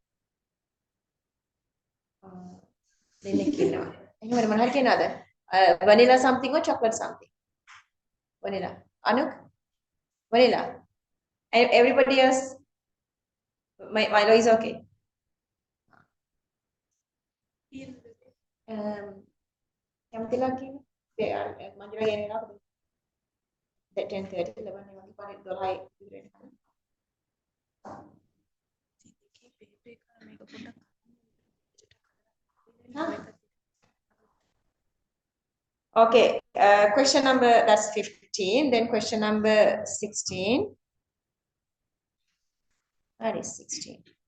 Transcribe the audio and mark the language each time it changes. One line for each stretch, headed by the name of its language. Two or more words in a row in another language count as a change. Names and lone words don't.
Sinhala: දෙන්නෙක් ඉන්නවා. එහෙනම් මොන හරි කියනවාද?
English: Vanilla something or chocolate something? Vanilla. Anuk? Vanilla. Everybody else? Milo is okay.
Sinhala: කැමතිලා කියන්නේ? මංජුලා කියන්නේ නේද? 10:30 11 වගේ පාරේ 12යි ඉවර වෙනකන්.
English: Okay, question number, that's 15. Then question number 16. That is 16.